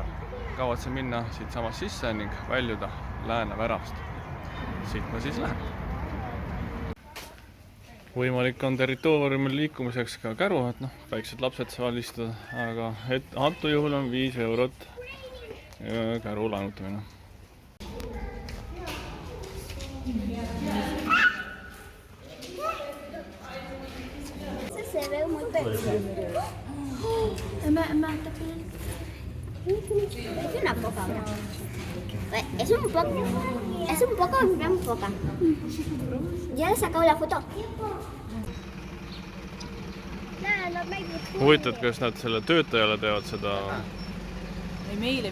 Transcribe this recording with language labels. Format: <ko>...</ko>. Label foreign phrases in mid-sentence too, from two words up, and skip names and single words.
<et>Kavatsen minna siit samast sisse ning väljuda Lääneväravast. Siit ma siis lähen. Võimalik on territooriumil liikumiseks ka käru, et väiksed lapsed saavad istuda, aga antud juhul on 5 eurot käru laenutamine.</et> <es>Se ve muy pequeño. Es una foca ahora. Es un poco gran foca. Ya le he sacado la foto.</es> <et>Huvitad, kas nad selle töötajale teevad seda? Meile.</et>